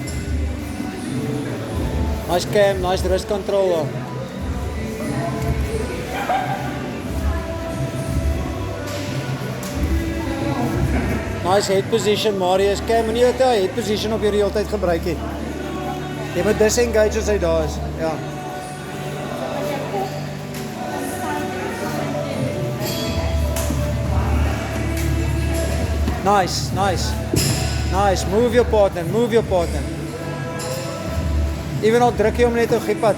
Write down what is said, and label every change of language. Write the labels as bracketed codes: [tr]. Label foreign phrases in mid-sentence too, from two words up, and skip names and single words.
[en] Nice cam, nice wrist control. Nice head position [af] Marius, cam moenie dat jy [en] head position [af] op hierdie hele tyd gebruik het. Jy moet disengage as hy daar is. Ja. [en] Nice, nice. Nice, move your partner, move your partner. [af] Even al druk jy hom net op die pad.